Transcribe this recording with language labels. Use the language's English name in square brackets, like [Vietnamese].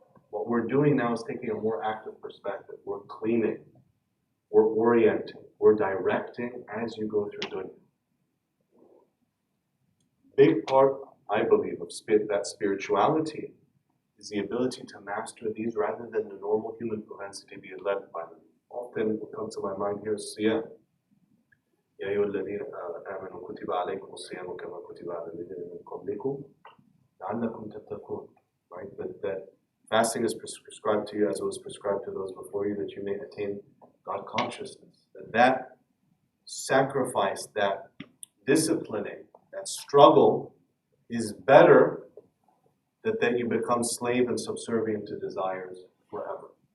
[English] What we're doing now is taking a more active perspective. We're cleaning, we're orienting, we're directing as you go through dunya. Big part, I believe, of that spirituality is the ability to master these rather than the normal human propensity being led by them. Often what comes to my mind here is siyam. [Arabic] يا أيها الذين آمنوا كتب عليكم الصيام كما كتب على الذين من قبلكم لعلكم تتقون. [English] Right? That fasting is prescribed to you as it was prescribed to those before you, that you may attain God consciousness. That sacrifice, that disciplining, that struggle is better than that you become slave and subservient to desires forever.